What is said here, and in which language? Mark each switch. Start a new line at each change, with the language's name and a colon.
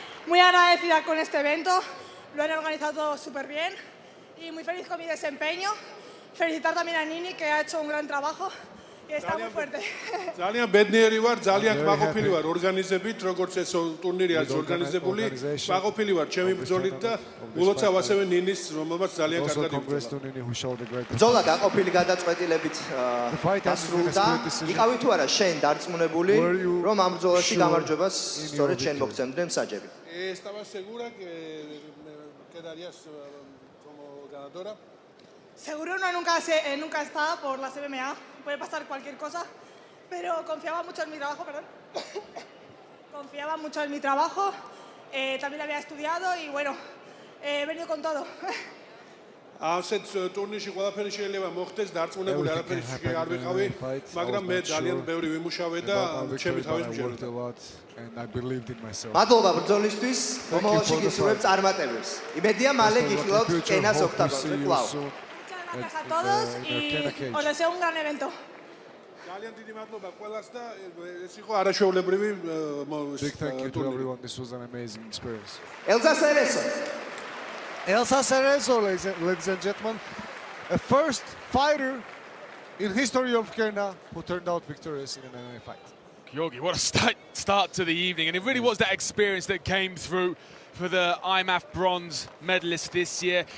Spanish: Muy agradecida con este evento, lo han organizado súper bien y muy feliz con mi desempeño. Felicitar también a Nini, que ha hecho un gran trabajo y está muy fuerte.
Georgian: ძალიან ბედნიერი ვარ, ძალიან კმაყოფილი ვარ ორგანიზებით, როგორც ეს ტურნირი არის ორგანიზებული. კმაყოფილი ვარ ჩემი ბრძოლით და ულოცავ ასევე ნინის, რომელმაც ძალიან კარგად იბრძოლა. ბრძოლა გაყოფილი გადაწყვეტილებით დასრულდა. იყავი თუ არა შენ დარწმუნებული, რომ ამ ბრძოლაში გამარჯვებას სწორედ შენ მოგცემდნენ მსაჯები?
Spanish: Estaba segura que quedarías como ganadora. Seguro nunca está por las MMA, puede pasar cualquier cosa, pero confiaba mucho en mi trabajo, perdón. Confiaba mucho en mi trabajo, también había estudiado y bueno, he venido con todo.
Georgian: ასეთ ტურნირში ყველაფერი შეიძლება მოხდეს, დარწმუნებული არაფერი არ ვიყავი, მაგრამ მე ძალიან ბევრი ვიმუშავე და ჩემი თავის მჯერდა. მადლობა ბრძოლისთვის, მომავალში გისურვებ წარმატებებს. იმედია მალე გიხილავთ რკენას ოქტაგონზე კვლავ.
Spanish: Muchas gracias a todos y os deseo un gran evento.
Georgian: ძალიან დიდი მადლობა ყველას და ეს იყო არაჩვეულებრივი
English: Big thank you to everyone. This was an amazing experience. Elsa Cerezo. Elsa Cerezo, ladies and gentlemen, a first fighter in history of Rkena who turned out victorious in an MMA fight. Georgi, what a start to the evening, and it really was that experience that came through for the IMAF bronze medalist this year.